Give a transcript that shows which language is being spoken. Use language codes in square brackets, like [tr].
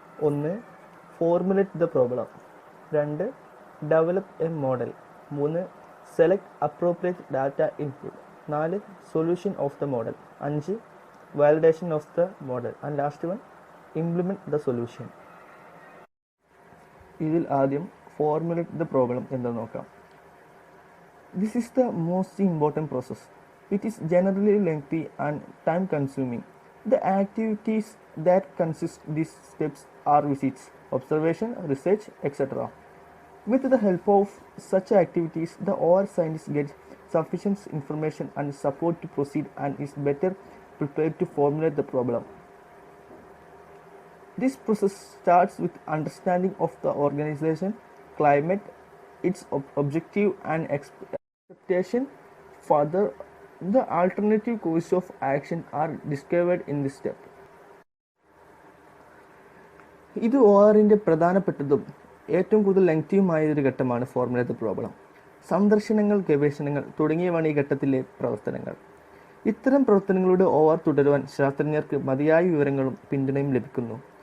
[en] 1. Formulate the problem. 2. Develop a model. 3. Select appropriate data input. 4. Solution of the model. 5. Validation of the model. And last one, implement the solution. [ml] ഇതിൽ ആദ്യം [en] formulate the problem [ml] എന്ന് നോക്കാം. [en] This is the most important process. It is generally lengthy and time consuming. The activities that consist these steps are visits, observation, research, etc. With the help of such activities, the OR scientist gets sufficient information and support to proceed and is better prepared to formulate the problem. This process starts with understanding of the organization, climate, its objective and expectation. Further, the alternative course of action are discovered in this step. [ml] ഇത് ORന്റെ പ്രധാനപ്പെട്ടതും ഏറ്റവും കൂടുതൽ ലെങ്തിയുമായ ഒരു ഘട്ടമാണ് [en] Formulate the problem. [ml] സന്ദർശനങ്ങൾ, ഗവേഷണങ്ങൾ തുടങ്ങിയവയാണ് ഈ ഘട്ടത്തിലെ പ്രവർത്തനങ്ങൾ. ഇത്തരം പ്രവർത്തനങ്ങളുടെ OR തുടരുവാൻ ശാസ്ത്രജ്ഞർക്ക് മതിയായ വിവരങ്ങളും പിന്തുണയും ലഭിക്കുന്നു.